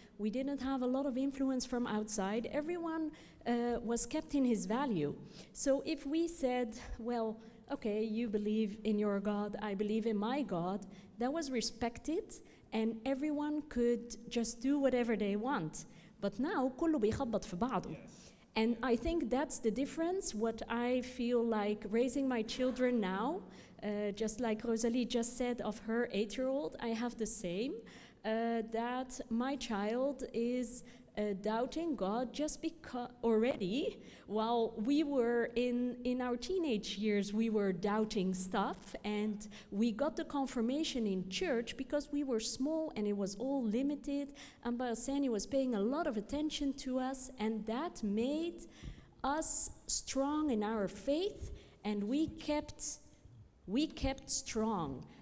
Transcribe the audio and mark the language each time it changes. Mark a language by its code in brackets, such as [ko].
[en] We didn't have a lot of influence from outside. Everyone was kept in his value. So if we said, well, okay, you believe in your God, I believe in my God, that was respected and everyone could just do whatever they want. But now, [ar] كله بيخبط في بعضه. [en] And I think that's the difference, what I feel like raising my children now, just like Rosalie just said of her 8-year-old, I have the same, that my child is doubting God just because already, while we were in our teenage years, we were doubting stuff, and we got the confirmation in church because we were small and it was all limited, and Bassilios was paying a lot of attention to us, and that made us strong in our faith, and we kept strong.